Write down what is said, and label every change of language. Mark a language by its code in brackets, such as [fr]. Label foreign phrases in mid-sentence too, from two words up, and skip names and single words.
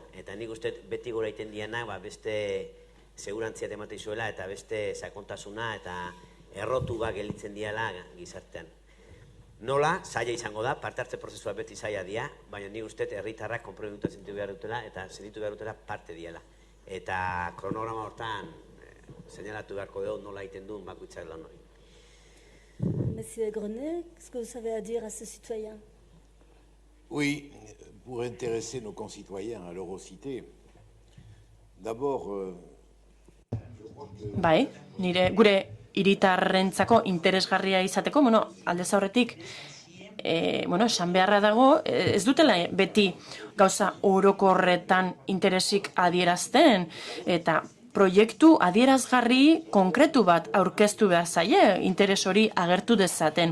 [eu] Eta nik uste beti gora iten diana beste segurantziat ematen zuela eta beste sakontasuna eta errotu gelitzen diala gizartean. Nola, zaila izango da, parte hartze prozesua beti zaila dia, baina nik uste herritarrak konpromitua sentitu behar dutela eta sentitu behar dutela parte diela. Eta kronograma hortan señalatu beharko dugu nola egiten duen bakoitzak lan hori. [fr] Monsieur Grenet, qu'est-ce que vous avez à dire à ce citoyen? Oui, pour intéresser nos concitoyens à l'Eurocité, d'abord... [eu] Bai, gure hiritarrentzako interesgarria izateko, aldez aurretik, esan beharra dago, ez dutela beti gauza orokorretan interesik adierazten, eta proiektu adierazgarri konkretu bat aurkeztu behar zaie, interes hori agertu dezaten.